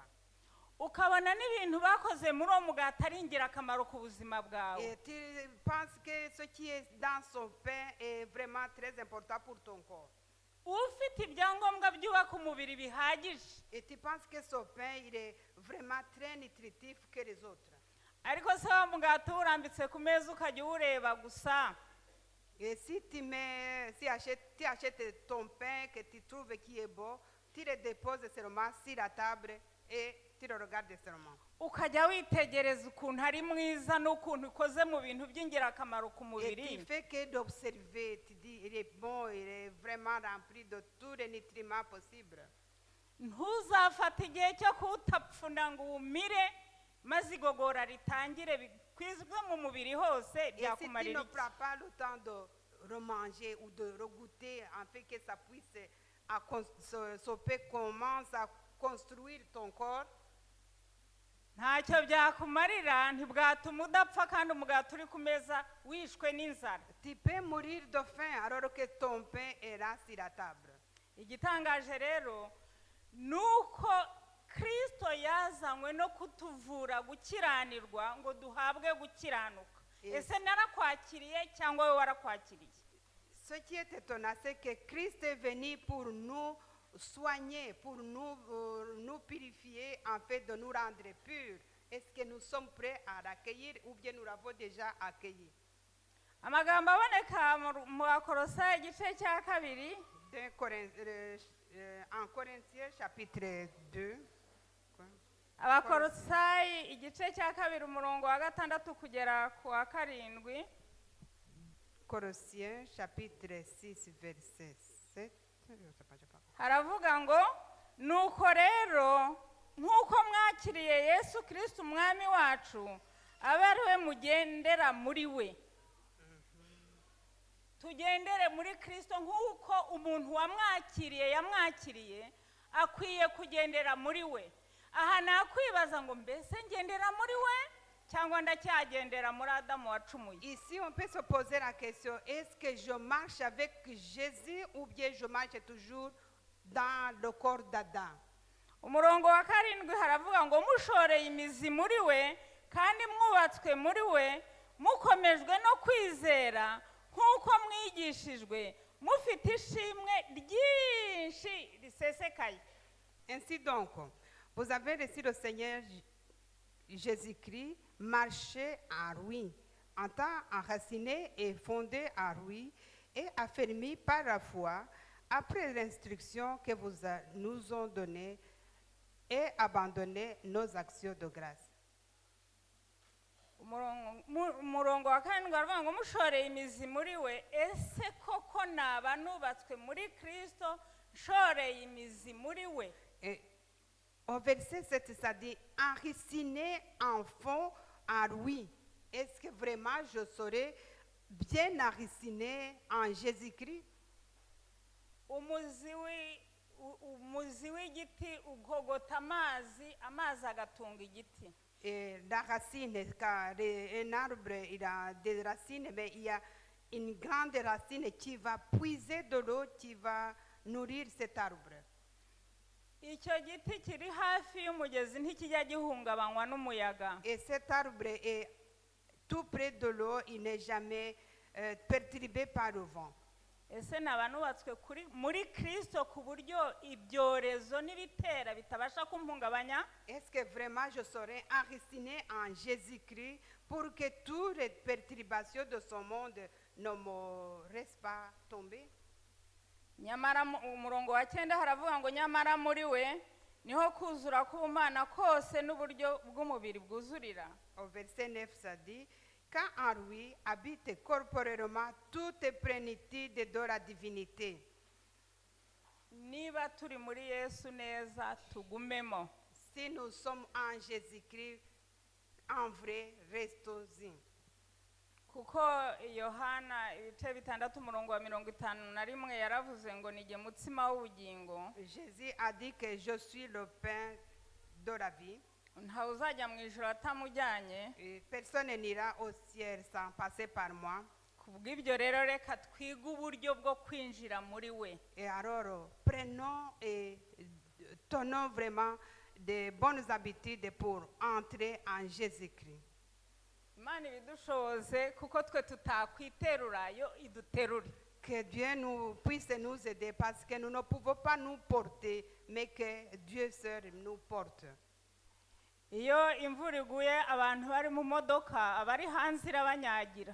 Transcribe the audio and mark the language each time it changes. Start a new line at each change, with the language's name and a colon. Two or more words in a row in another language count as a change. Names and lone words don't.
Kinyarwanda: ukabona n'ibintu bakoze muri uwo mugati ari ingirakamaro ku buzima bwawe.
French: Et tu penses que ce qui est dans son pain est vraiment très important pour ton corps.
Kinyarwanda: ufite ibyangombwa byubaka umubiri bihagije,
French: Et tu penses que ce pain, il est vraiment très nutritif que les autres.
Kinyarwanda: ariko se wa mugati urambitse ku meza ukajya uwureba gusa,
French: Et si tu achètes ton pain que tu trouves qui est bon, tu le déposes seulement sur la table et tu le regardes seulement.
Kinyarwanda: ukajya witegereza ukuntu ari mwiza n'ukuntu ukoze mu bintu by'ingirakamaro ku
French: Et
Kinyarwanda: mubiri.
French: tu fais que d'observer, tu dis, il est bon, il est vraiment rempli de tous les nutriments possibles.
Kinyarwanda: ntuzafate igihe cyo kuwutapfuna ngo uwumire maze igogora ritangire bikwizwe mu mubiri hose,
French: Et si tu
Kinyarwanda: byakumarira
French: ne
Kinyarwanda: iki?
French: prends pas le temps de remanger ou de regoûter, en fait que ça puisse, ce pain commence à construire ton corps,
Kinyarwanda: ntacyo byakumarira ntibwatuma udapfa kandi umugati uri ku meza wishwe n'inzara.
French: Tu peux mourir de faim alors que ton pain est là sur la table.
Kinyarwanda: Igitangaje rero ni uko Kristo yazanywe no kutuvura gukiranirwa ngo duhabwe gukiranuka. Ese narakwakiriye cyangwa wowe warakwakiriye?
French: Ce qui est étonnant, c'est que Christ est venu pour nous soigner, pour nous purifier, en fait, de nous rendre purs. Est-ce que nous sommes prêts à l'accueillir ou bien nous l'avons déjà accueilli?
Kinyarwanda: Amagambo aboneka mu Bakolosayi igice cya kabiri
French: En Corinthiens chapitre 2.
Kinyarwanda: Abakolosayi igice cya kabiri umurongo wa 6 kugera ku wa 7.
French: Colossiens chapitre 6 verset 7.
Kinyarwanda: Haravuga ngo nuko rero nk'uko mwakiriye Yesu Kristo umwami wacu abe ari we mugendera muri we. Tugendere muri Kristo nk'uko umuntu wamwakiriye yamwakiriye akwiye kugendera muri we. Aha nakwibaza ngo mbese ngendera muri we cyangwa ndacyagendera muri Adamu wacumuye.
French: Ici on peut se poser la question, est-ce que je marche avec Jésus ou bien je marche toujours dans le corps d'Adam?
Kinyarwanda: Umurongo wa 7 haravuga ngo mushoreye imizi muri we kandi mwubatswe muri we mukomejwe no kwizera nk'uko mwigishijwe mufite ishimwe ryinshi risesekaye.
French: Ainsi donc, vous avez reçu le Seigneur Jésus-Christ, marché en lui, en tant enraciné et fondé en lui et affermi par la foi après l'instruction que nous ont donnée et abandonné nos actions de grâce.
Kinyarwanda: Umurongo wa 7 aravuga ngo mushoreye imizi muri we. Ese koko naba nubatswe muri Kristo nshoreye imizi muri we?
French: Au verset 7, ça dit enraciné en fond en lui. Est-ce que vraiment je serai bien enraciné en Jésus-Christ?
Kinyarwanda: Umuzi w'igiti ugogota amazi agatunga igiti.
French: Et la racine, car un arbre il a des racines, mais il y a une grande racine qui va puiser de l'eau, qui va nourrir cet arbre.
Kinyarwanda: Icyo giti kiri hafi y'umugezi ntikijya gihungabanywa n'umuyaga.
French: Et cet arbre est tout près de l'eau, il n'est jamais perturbé par le vent.
Kinyarwanda: Ese nabanubatswe muri Kristo ku buryo ibyorezo n'ibitera bitabasha kumhungabanya?
French: Est-ce que vraiment je serai enraciné en Jésus-Christ pour que toutes les perturbations de ce monde ne me restent pas tombées?
Kinyarwanda: Nyamara umurongo wa 9 haravuga ngo nyamara muri we niho kuzura k'ubumana kose n'uburyo bw'umubiri bwuzurira.
French: Au verset 9 ça dit quand en lui habite corporellement toute plénitude de la divinité.
Kinyarwanda: Niba turi muri Yesu neza tugumemo.
French: Si nous sommes en Jésus-Christ en vrai, restons-y.
Kinyarwanda: Kuko Yohana ibice 6 umurongo wa 51 yaravuze ngo nige mutsima w'ubugingo.
French: Jésus a dit que je suis le pain de la vie.
Kinyarwanda: Nta uzajya mu ijuru atamujyanye.
French: Personne n'ira au ciel sans passer par moi.
Kinyarwanda: Kubw'ibyo rero reka twiga uburyo bwo kwinjira muri we.
French: Et alors prenons et tenons vraiment de bonnes habitudes pour entrer en Jésus-Christ.
Kinyarwanda: Imana ibidushoboze kuko twe tutakwiterura yo iduterure.
French: Que Dieu nous puisse nous aider parce que nous ne pouvons pas nous porter mais que Dieu seul nous porte.
Kinyarwanda: Iyo imvura iguye abantu bari mu modoka abari hanze irabanyagira.